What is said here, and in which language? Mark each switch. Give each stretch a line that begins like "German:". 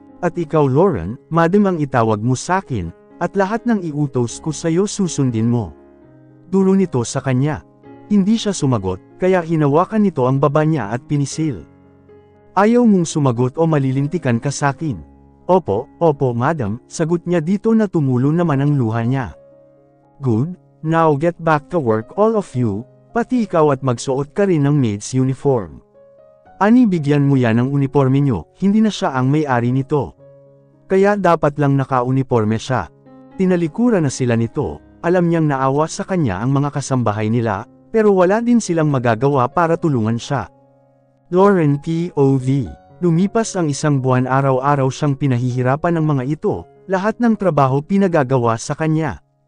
Filipino: At ikaw Lauren, madam ang itawag mo sakin, at lahat ng iutos ko sa'yo susundin mo. Duro nito sa kanya. Hindi siya sumagot, kaya hinawakan nito ang baba niya at pinisil. Ayaw mong sumagot o malilintikan ka sakin. Opo, madam, sagot niya dito na tumulo naman ang luha niya.
English: Good, now get back to work all of you,
Filipino: pati ikaw, at magsuot ka rin ng maid's uniform. Ani, bigyan mo yan ng uniforme niyo, hindi na siya ang may-ari nito. Kaya dapat lang naka-uniforme siya. Tinalikuran na sila nito, alam niyang naawa sa kanya ang mga kasambahay nila, pero wala din silang magagawa para tulungan siya. Lauren POV. Lumipas ang isang buwan, araw-araw siyang pinahihirapan ng mga ito, lahat ng trabaho pinagagawa sa kanya.